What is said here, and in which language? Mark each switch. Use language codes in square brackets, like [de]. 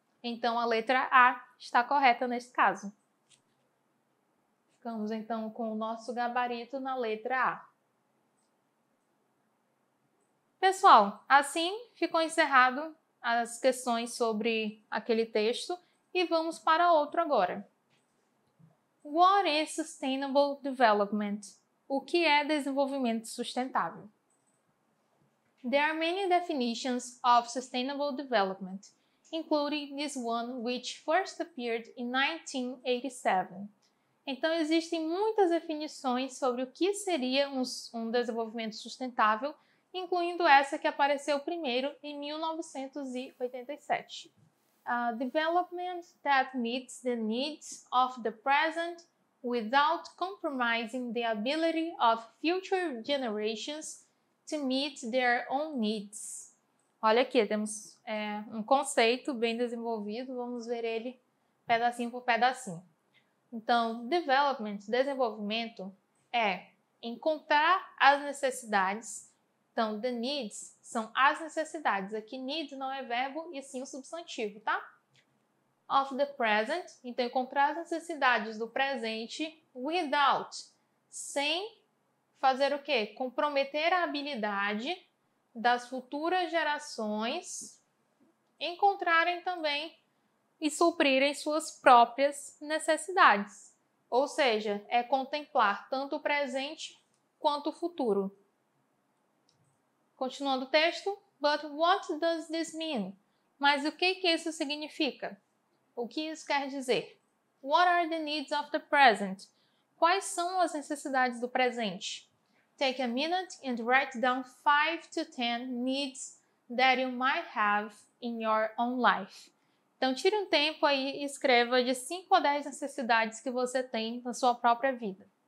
[pt] Então, a letra A está correta nesse caso. Ficamos, então, com o nosso gabarito na letra A. Pessoal, assim ficou encerrado as questões sobre aquele texto e vamos para outro agora. [en] What is sustainable development? [pt] O que é desenvolvimento sustentável? [en] There are many definitions of sustainable development, including this one which first appeared in 1987. [pt] Então, existem muitas definições sobre o que seria um desenvolvimento sustentável, incluindo essa que apareceu primeiro em 1987. [en] Development that meets the needs of the present without compromising the ability of future generations to meet their own needs. [pt] Olha aqui, temos um conceito bem desenvolvido, vamos ver ele pedacinho por pedacinho. Então, desenvolvimento, é encontrar as necessidades. Então, the needs são as necessidades. Aqui, needs não é verbo e sim o substantivo, tá? [en] Of the present, [pt] então encontrar as necessidades do presente without, sem fazer o quê? Comprometer a habilidade das futuras gerações encontrarem também e suprirem suas próprias necessidades. Ou seja, é contemplar tanto o presente quanto o futuro. Continuando o texto, [en] but what does this mean? [pt] Mas o que isso significa? O que isso quer dizer? [en] What are the needs of the present? [pt] Quais são as necessidades do presente? [en] Take a minute and write down 5 to 10 needs that you might have in your own life. [pt] Então, tire um tempo aí e escreva de 5 a 10 necessidades que você tem na sua própria vida.